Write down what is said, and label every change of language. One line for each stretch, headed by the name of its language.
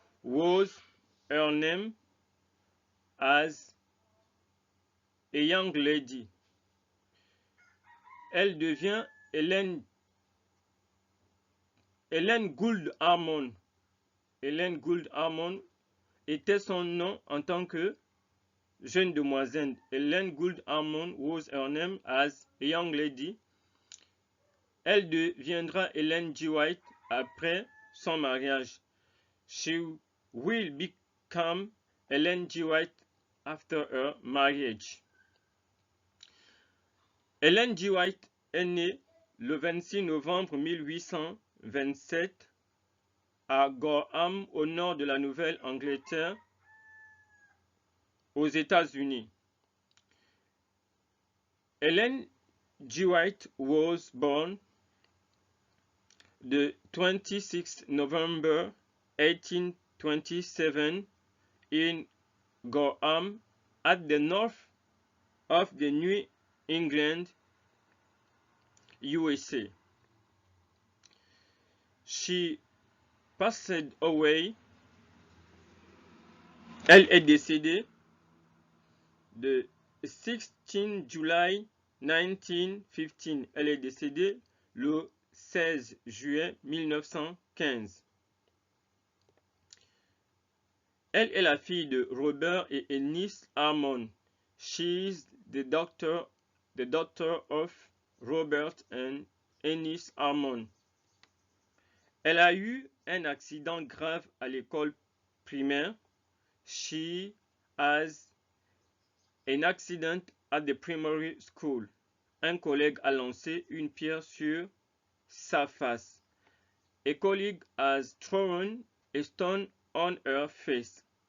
English: Was her name as a young lady.
French: Elle devient Ellen Gould Harmon. Ellen Gould Harmon était son nom en tant que jeune demoiselle.
English: Ellen Gould Harmon was her name as a young lady.
French: Elle deviendra Ellen G. White après son mariage.
English: She will become Ellen G. White after her marriage.
French: Ellen G. White est née le 26 novembre 1827 à Gorham, au nord de la Nouvelle-Angleterre, aux États-Unis.
English: Ellen G. White was born the 26th November 1827 in Gorham at the north of the New England, USA. She passed away.
French: Elle est décédée le 16 July 1915. Elle est décédée le 16 juillet 1915. Elle est la fille de Robert et Eunice Harmon.
English: She is the daughter of Robert and Ennis Harmon.
French: Elle a eu un accident grave à l'école primaire.
English: She has an accident at the primary school.
French: Un collègue a lancé une pierre sur sa face.
English: A colleague has thrown a stone on her face.